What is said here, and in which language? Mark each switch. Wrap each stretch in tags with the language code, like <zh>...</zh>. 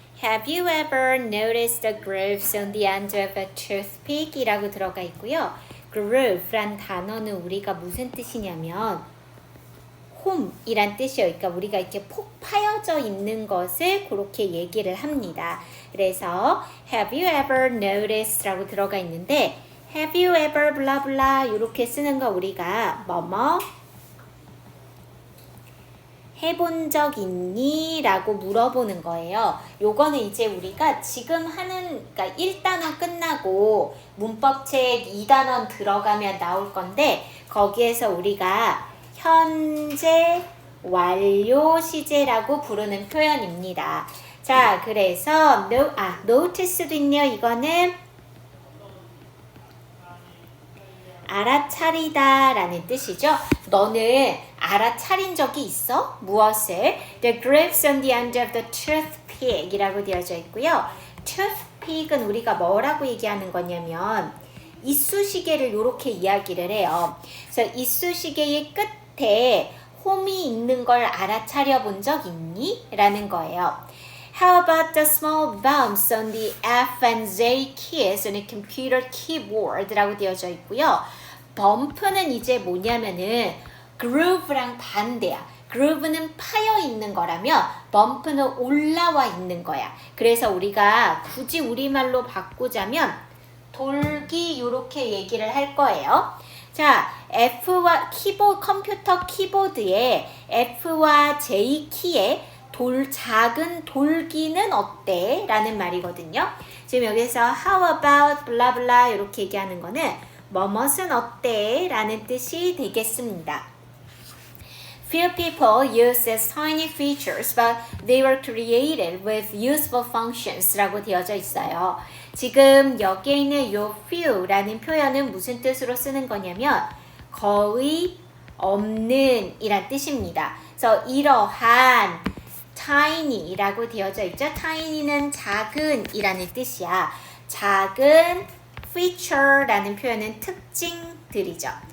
<en>Have you ever noticed the grooves on the end of a toothpick?</en> <ko>이라고 들어가 있고요. groove란 단어는 우리가 무슨 뜻이냐면 홈이란 뜻이에요. 그러니까 우리가 이렇게 폭 파여져 있는 것을 그렇게 얘기를 합니다. 그래서</ko> <en>have you ever noticed</en> <ko>라고 들어가 있는데</ko> <en>have you ever</en> <ko>블라블라 이렇게 쓰는 거 우리가 뭐뭐 해본 적 있니? 라고 물어보는 거예요. 요거는 이제 우리가 지금 하는, 그러니까 1단원 끝나고 문법책 2단원 들어가면 나올 건데, 거기에서 우리가 현재 완료 시제라고 부르는 표현입니다. 자, 그래서, notice도 있네요. 이거는 알아차리다 라는 뜻이죠. 너는 알아차린 적이 있어? 무엇을?</ko> <en>The grooves on the end of the toothpick</en> <ko>이라고 되어져 있고요. toothpick은 우리가 뭐라고 얘기하는 거냐면 이쑤시개를 이렇게 이야기를 해요. 그래서 이쑤시개의 끝에 홈이 있는 걸 알아차려 본 적 있니? 라는 거예요.</ko> <en>How about the small bumps on the F and Z keys on a computer keyboard?</en> <ko>라고 되어져 있고요. 범프는 이제 뭐냐면은 groove랑 반대야. groove는 파여 있는 거라면 범프는 올라와 있는 거야. 그래서 우리가 굳이 우리말로 바꾸자면 돌기 이렇게 얘기를 할 거예요. 자, F와 컴퓨터 키보드에 F와 J 키에 작은 돌기는 어때? 라는 말이거든요. 지금 여기서</ko> <en>how about</en> <ko>블라블라 이렇게 얘기하는 거는 뭐뭇은 어때? 라는 뜻이 되겠습니다.</ko> <en>Few people use these tiny features, but they were created with useful functions</en> <ko>라고 되어져 있어요. 지금 여기에 있는 요 few라는 표현은 무슨 뜻으로 쓰는 거냐면 거의 없는 이란 뜻입니다. 그래서 이러한 tiny라고 되어져 있죠. tiny는 작은 이라는 뜻이야. 작은 feature라는 표현은 특징들이죠.</ko>